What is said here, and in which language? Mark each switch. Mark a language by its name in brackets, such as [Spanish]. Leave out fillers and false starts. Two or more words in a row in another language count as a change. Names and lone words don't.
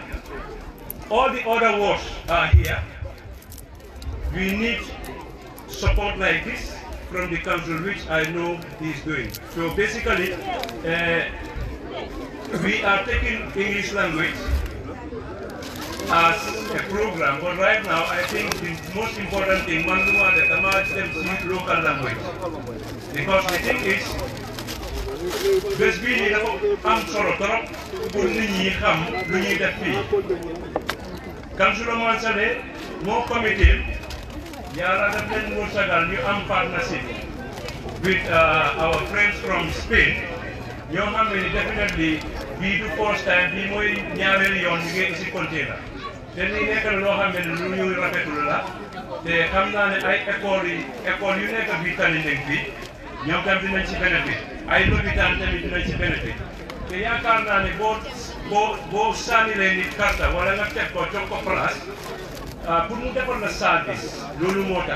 [English] All the other wards are here. We need support like this from the council, which I know he is doing. So basically, we are taking English language as a program, but right now I think the most important thing, one that them see local language. Because the thing is, [Wolof] bés bii nii dafa am solo [French] trop pour [Wolof] nit ñi xam lu ñuy def fii. Councillor Mansale moo comité Yàlla daf leen wërsëgal ñu am [English] partnership with our friends from Spain. [Wolof] ñoo xam ne definitely bii du [English] first time, [Wolof] bii mooy ñaareelu yoon ñu ngi isi container. te lii nekk na loo xam ne lu ñuy rafetlu la. te xam naa ne ay école yu nekk bii Tallinding fii ñoom tam dinañ ci bénéfice. ay lopitaan tamit dinañ ci bénéfice. te yaakaar naa ne boo sànnilee nit carte wala nga teg ko jox ko [French] place pour [Wolof] mu defal la service loolu moo tax.